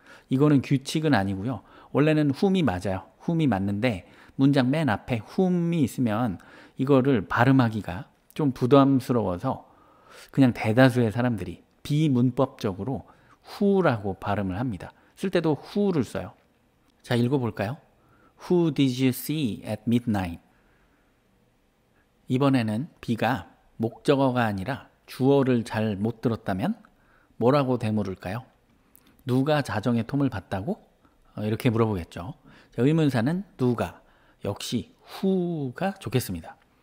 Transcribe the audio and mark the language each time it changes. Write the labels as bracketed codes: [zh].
[ko] 이거는 규칙은 아니고요. 원래는 whom이 맞아요. whom이 맞는데 문장 맨 앞에 whom이 있으면 이거를 발음하기가 좀 부담스러워서 그냥 대다수의 사람들이 비문법적으로 who라고 발음을 합니다. 쓸 때도 who를 써요. 자, 읽어볼까요? [en] Who did you see at midnight? [ko] 이번에는 B가 목적어가 아니라 주어를 잘 못 들었다면 뭐라고 되물을까요? 누가 자정에 톰을 봤다고? 이렇게 물어보겠죠. 자, 의문사는 누가, 역시 who가 좋겠습니다.